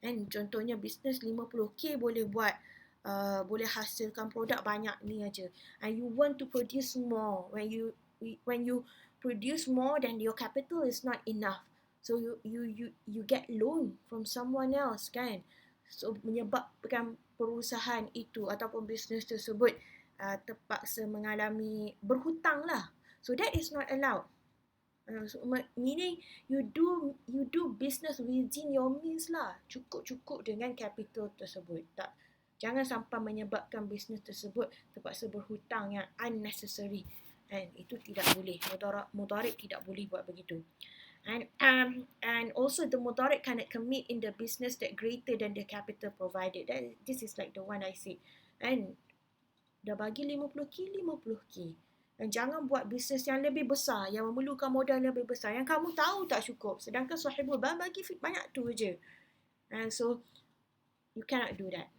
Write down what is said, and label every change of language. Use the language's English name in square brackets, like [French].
[Malay] Contohnya bisnes 50k boleh buat, boleh hasilkan produk banyak ni aja. [English] And you want to produce more. When you produce more, then your capital is not enough. So you get loan from someone else, [Malay] kan? So menyebabkan perusahaan itu ataupun bisnes tersebut terpaksa mengalami berhutang lah. [English] So that is not allowed. Meaning you do business within your means [Malay] lah. Cukup dengan capital tersebut. Tak, jangan sampai menyebabkan bisnes tersebut terpaksa berhutang yang unnecessary. And itu tidak boleh. Mudharib tidak boleh buat begitu. [English] And also the mudharib cannot commit in the business that greater than the capital provided. This is like the one I said. [Malay] And dah bagi 50k, 50k. Dan jangan buat bisnes yang lebih besar, yang memerlukan modal lebih besar, yang kamu tahu tak cukup. Sedangkan sahibul mal bagi banyak tu je. [English] And so, you cannot do that.